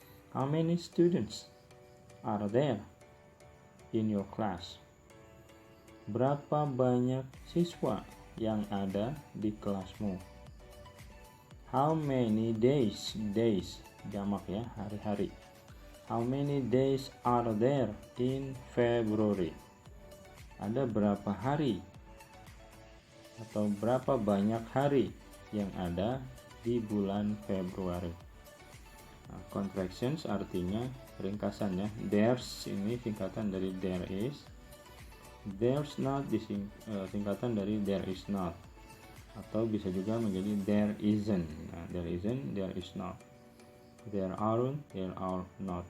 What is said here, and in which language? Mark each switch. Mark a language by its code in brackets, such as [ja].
[en] How many students are there in your class? [id] Berapa banyak siswa yang ada di kelasmu? [en] How many days, days [id] jamak ya, hari-hari. [en] How many days are there in February? [id] Ada berapa hari atau berapa banyak hari yang ada di bulan Februari? Nah, contractions artinya ringkasannya. [en] There's [id] ini singkatan dari [en] there is. There's not [id] singkatan dari [en] there is not, [id] atau bisa juga menjadi [en] there isn't. Nah, there isn't, there is not, there aren't, there are not.